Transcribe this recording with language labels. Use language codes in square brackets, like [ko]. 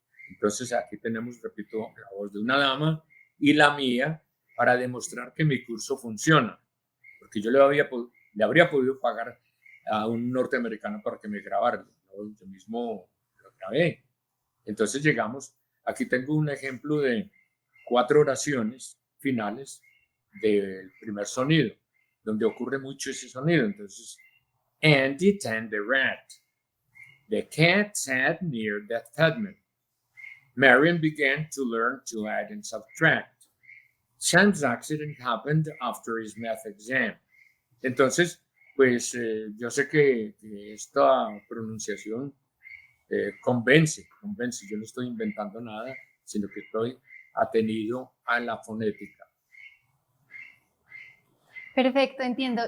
[es] Entonces aquí tenemos, repito, la voz de una dama y la mía para demostrar que mi curso funciona, porque yo le habría podido pagar a un norteamericano para que me grabara, yo mismo lo grabé. Entonces llegamos, aquí tengo un ejemplo de 4 oraciones finales del primer sonido, donde ocurre mucho ese sonido. [en] Entonces, Andy tanned the rat. The cat sat near the Tubman. Marion began to learn to add and subtract. Sam's accident happened after his math exam. [es] Entonces, pues yo sé que esta pronunciación convence. Yo no estoy inventando nada, sino que estoy atenido a la fonética. Perfecto, entiendo.